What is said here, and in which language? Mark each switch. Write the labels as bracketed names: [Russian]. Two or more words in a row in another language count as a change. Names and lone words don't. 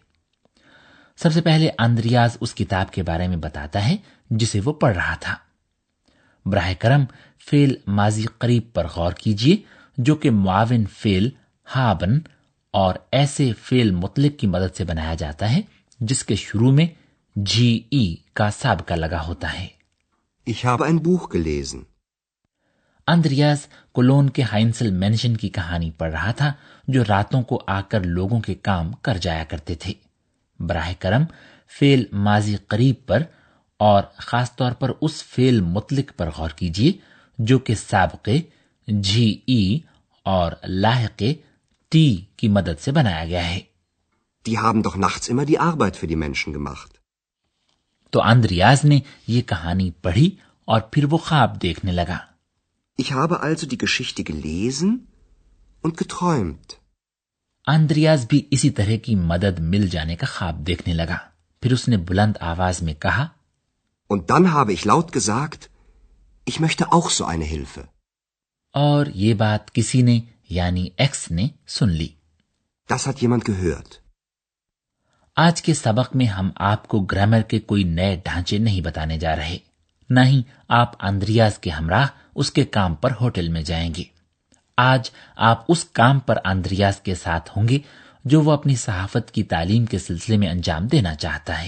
[Urdu] سب سے پہلے آندریاز اس کتاب کے بارے میں بتاتا ہے جسے وہ پڑھ رہا تھا. براہ کرم فعل ماضی قریب پر غور کیجیے، جو کہ معاون فعل ہابن اور ایسے فعل متعلق کی مدد سے بنایا جاتا ہے جس کے شروع میں جی کا سابقہ لگا ہوتا ہے. [German] ich habe ein Buch gelesen. [Urdu] آندریاز کولون کے ہائنسل مینشن کی کہانی پڑھ رہا تھا، جو راتوں کو آ کر لوگوں کے کام کر جایا کرتے تھے. براہ کرم فعل ماضی قریب پر اور خاص طور پر اس فعل متعلق پر غور کیجیے جو کہ سابقے جی اور لاحقے ٹی کی مدد سے بنایا گیا ہے. [German] Die haben doch nachts immer die Arbeit für die Menschen gemacht. [Urdu] تو آندریاز نے یہ کہانی پڑھی اور پھر وہ خواب دیکھنے لگا. [German] Ich habe also die Geschichte gelesen und geträumt. [Urdu] آندریاز بھی اسی طرح کی مدد مل جانے کا خواب دیکھنے لگا. پھر اس نے بلند آواز میں کہا, [German] Und dann habe ich laut gesagt, ich möchte auch so eine Hilfe. [Urdu] اور یہ بات کسی نے یعنی ایکس نے سن لی. [German] Das hat jemand gehört. [Urdu] آج کے سبق میں ہم آپ کو گرامر کے کوئی نئے ڈھانچے نہیں بتانے جا رہے، نہ ہی آپ آندریاز کے ہمراہ اس کے کام پر ہوٹل میں جائیں گے. آج آپ اس کام پر آندریاز کے ساتھ ہوں گے جو وہ اپنی صحافت کی تعلیم کے سلسلے میں انجام دینا چاہتا ہے.